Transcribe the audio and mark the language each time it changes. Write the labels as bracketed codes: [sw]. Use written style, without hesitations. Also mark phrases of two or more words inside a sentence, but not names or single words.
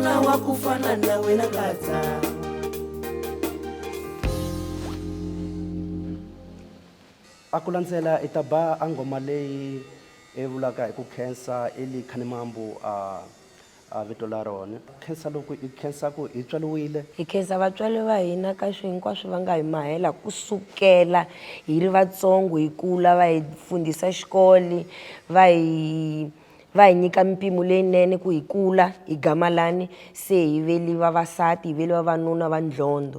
[ts] wa kufana nawe na kata. Akulandzela itaba angoma leyi evulaka hi ku khensa ili Khanimambu a vito la rona. Khensa loko i khensa ku hi tswaliwile. Hi khensa vatswali va hina ka swi hinkwaswo va nga hi mahela kusukela hi ri vatsongo hi kula, va hi fundisa xikolo, va hi nyika mpimo leyinene ku hi kula hi gamalani se hi veli vavasati, hi veli vavanuna va ndlhondo.